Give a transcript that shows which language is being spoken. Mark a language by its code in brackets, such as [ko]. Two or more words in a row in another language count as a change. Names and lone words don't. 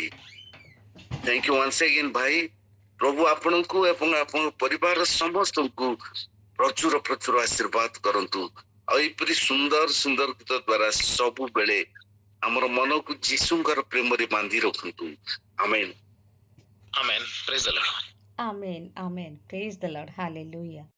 [en] thank you once again ଭାଇ। [or] ପ୍ରଭୁ ଆପଣଙ୍କୁ ଏବଂ ଆପଣଙ୍କ ପରିବାରର ସମସ୍ତଙ୍କୁ ପ୍ରଚୁର ପ୍ରଚୁର ଆଶୀର୍ବାଦ କରନ୍ତୁ। ଆଉ ଏପରି ସୁନ୍ଦର ସୁନ୍ଦର ଗୀତ ଦ୍ୱାରା ସବୁବେଳେ ଆମର ମନକୁ ଯୀଶୁଙ୍କର ପ୍ରେମରେ ବାନ୍ଧି ରଖନ୍ତୁ। ଆମେନ୍। [en] Amen. Praise the Lord. Amen. Amen. Praise the Lord. Hallelujah.